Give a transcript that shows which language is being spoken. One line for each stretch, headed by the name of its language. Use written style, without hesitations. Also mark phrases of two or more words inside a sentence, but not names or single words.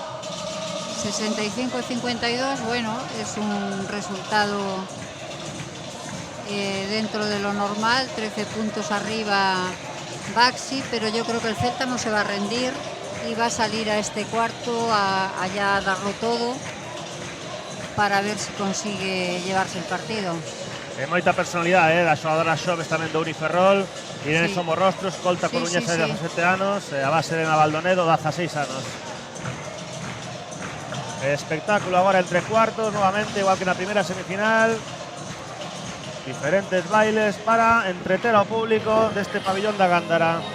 Spanish: 65-52, bueno, es un resultado dentro de lo normal, 13 puntos arriba Baxi, pero yo creo que el Celta no se va a rendir y va a salir a este cuarto a ya darlo todo, para ver si consigue llevarse el partido.
Galician: Moita personalidade da xogadora xoves tamén do Uniferrol. Irene
Spanish: Sí.
Galician: Somorrostro, escolta
Spanish: Sí,
Galician: coruñesa
Spanish: sí,
Galician: de
Spanish: sí.
Galician: 17 anos, a base de Navaldonedo, 16 anos. Espectáculo agora entre cuartos, nuevamente, igual que na primeira semifinal. Diferentes bailes para entreter ao público deste pabillón da Gándara.